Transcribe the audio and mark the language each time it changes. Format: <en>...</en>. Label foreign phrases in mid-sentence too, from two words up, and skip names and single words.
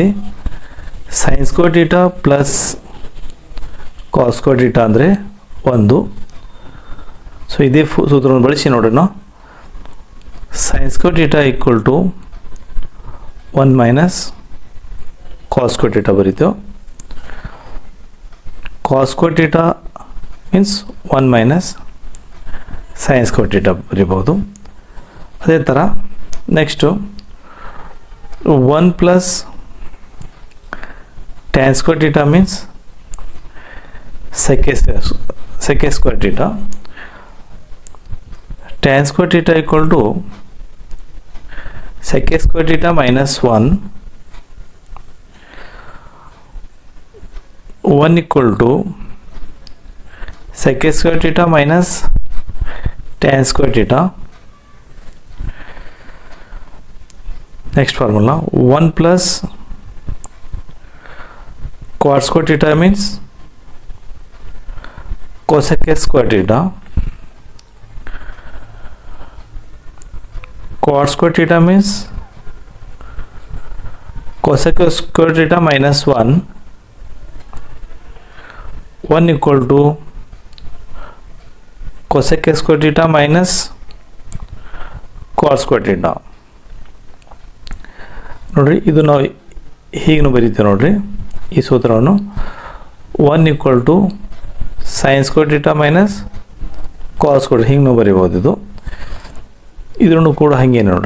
<en>sine square theta plus cos square theta ಅಂದರೆ 1.</en> <kn>ಸೊ ಇದೇ ಸೂತ್ರವನ್ನು ಬಳಸಿ ನೋಡ್ರಿ ನಾವು</kn> <en>sine square theta equal to 1 minus cos square theta ಬರೀತೇವೆ. cos square theta means 1 minus sin square theta ಬರೀಬಹುದು.</en> <kn>ಅದೇ ಥರ</kn> <en>next 1 plus tan square theta means sec square theta. tan square theta equal to sec square theta minus 1. 1 equal to sec square theta minus tan square theta. Next formula 1 plus cot square theta means cosec square theta. Cot square theta means cosec square theta minus 1. 1 equal to cosec square theta minus cos square theta.</en> <kn>ನೋಡಿರಿ, ಇದು ನಾವು ಹೀಗೆ ಬರೀತೇವೆ ನೋಡಿರಿ. ಈ ಸೂತ್ರವನ್ನು</kn> <en>1 = sin square theta minus cos square</en> <kn>ಹಿಂಗೆ ನಾವು ಬರೀಬೋದು. ಇದನ್ನು ಕೂಡ ಹಾಗೆ ನೋಡಿರಿ.</kn>